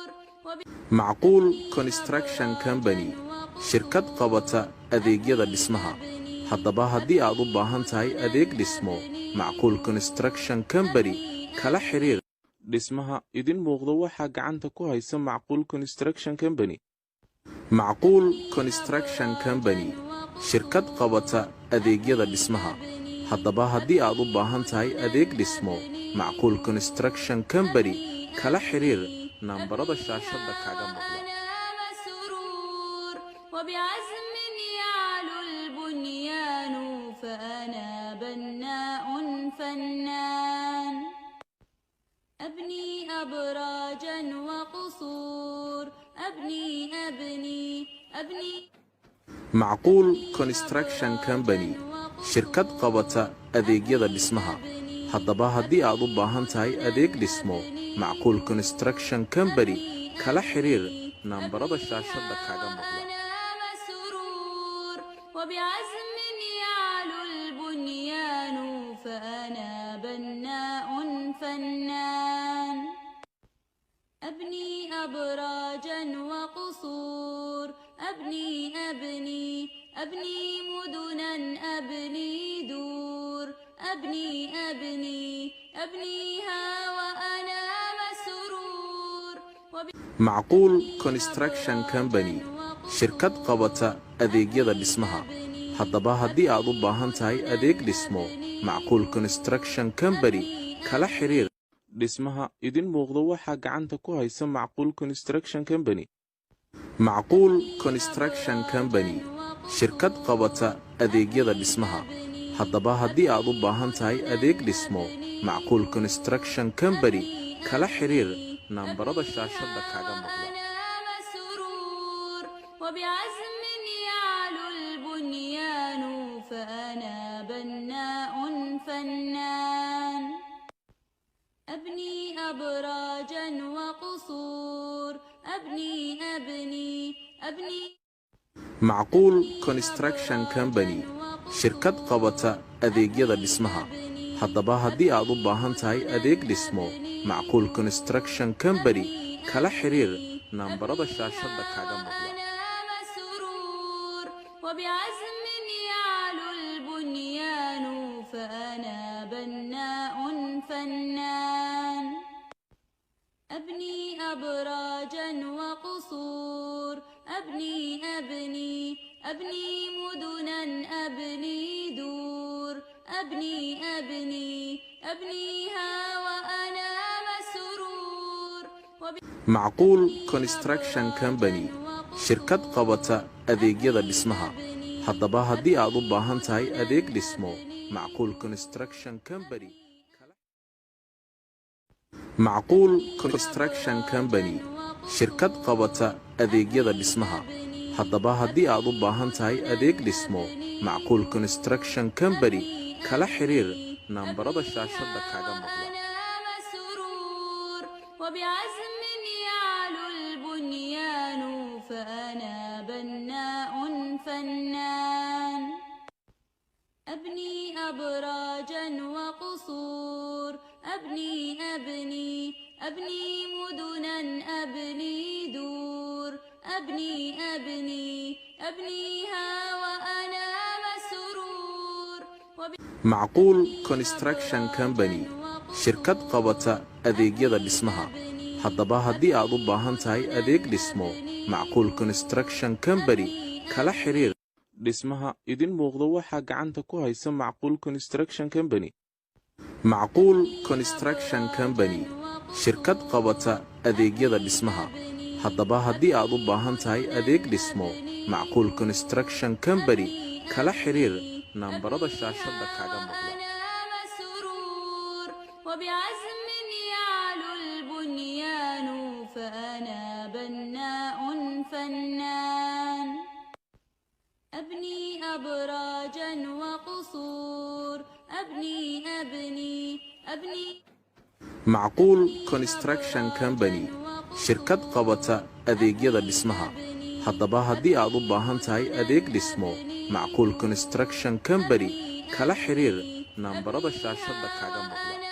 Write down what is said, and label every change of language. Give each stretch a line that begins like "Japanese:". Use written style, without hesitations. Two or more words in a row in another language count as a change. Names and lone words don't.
Somali: macquul construction company shirkad qabata adeegyada dhismaha. haddaba haddii aad u baahan tahay adeeg dhismo, macquul construction company kala xiriir. dhismaha idin muuqda waxaa gacanta ku haysa macquul construction company. macquul construction company shirkad qabata adeegyada dhismaha. haddaba haddii aad u baahan tahay adeeg dhismo, macquul construction company kala xiriir nambarada shaashada kaaga muuqda.
Arabic: وأنا مسرور وبعزم يعلو البنيان فأنا بناء فنان أبني أبراجا وقصور أبني
Somali: macquul construction company shirkad qabata adeegyada dhismaha. haddaba haddii aad u baahan tahay adeeg dhismo, macquul construction company kala xiriir nambarada shaashada kaaga muuqda.
Arabic: وأنا مسرور وبعزم يعلو البنيان فأنا بناء فنان أبني أبراجا وقصور أبني مدنا أبني دور أبنيها وأنا مسرور
Somali: macquul construction company shirkad qabata adeegyada dhismaha. haddaba haddii aad u baahan tahay adeeg dhismo, macquul construction company kala xiriir. dhismaha idin muuqda waxaa gacanta ku haysa macquul construction company. macquul construction company shirkad qabata adeegyada dhismaha. haddaba haddii aad u baahan tahay adeeg dhismo, macquul construction company kala xiriir nambarada shaashada kaaga muuqda.
Arabic: وأنا مسرور وبعزم يعلو البنيان فأنا بناء فنان أبني أبراجا وقصور أبني
Somali: macquul construction company shirkad qabata adeegyada dhismaha. haddaba haddii aad u baahan tahay adeeg dhismo, macquul construction company kala xiriir nambarada shaashada kaaga muuqda.
Arabic: وأنا مسرور وبعزم يعلو البنيان فأنا بناء فنان أبني أبراجا وقصور أبني مدنا أبني دور أبنيها وأنا مسرور
Somali: macquul construction company shirkad qabata adeegyada dhismaha. haddaba haddii aad u baahan tahay adeeg dhismo, macquul construction company macquul construction company shirkad qabata adeegyada dhismaha. haddaba haddii aad u baahan tahay adeeg dhismo, macquul construction company kala xiriir nambarada shaashada kaaga muuqda.
Arabic: وأنا مسرور وبعزم يعلو البنيان فأنا بناء فنان أبني أبراجا وقصور أبني مدنا أبني دور أبنيها وأنا مسرور
Somali: macquul construction company shirkad qabata adeegyada dhismaha. haddaba haddii aad u baahan tahay adeeg dhismo, macquul construction company kala xiriir. dhismaha idin muuqda waxaa gacanta ku haysa macquul construction company. macquul construction company shirkad qabata adeegyada dhismaha. haddaba haddii aad u baahan tahay adeeg dhismo, macquul construction company kala xiriir nambarada shaashada kaaga muuqda.
Arabic: وأنا مسرور وبعزم يعلو البنيان فأنا بناء فنان فنان أبني أبراجا وقصور أبني
Somali: macquul construction company shirkad qabata adeegyada dhismaha haddaba haddii aad u baahan tahay adeeg dhismo macquul construction company kala xiriir nambarada shaashada kaaga muuqda